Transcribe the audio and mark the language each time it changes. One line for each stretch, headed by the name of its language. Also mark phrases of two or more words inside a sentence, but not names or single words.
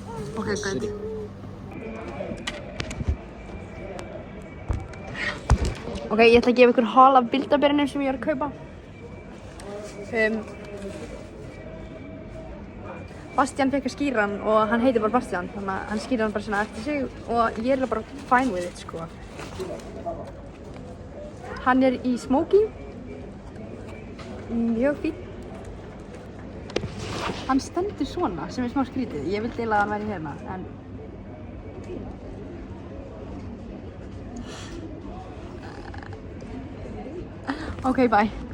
English: Okay, good. City.
Icelandic: Ok, ég ætla að gefa ykkur haul af bildaberinum sem ég er að kaupa. Bastian fekk að skýra hann og hann heitir bara Bastian, þannig að hann skýra hann bara svona eftir sig og ég er bara
English: fine with it,
Icelandic: sko. Hann er í smoking, mjög fín. Hann stendur svona, sem er smá skrítið. Ég vildi eiginlega að hann væri hérna, en...
English: Ok, bye.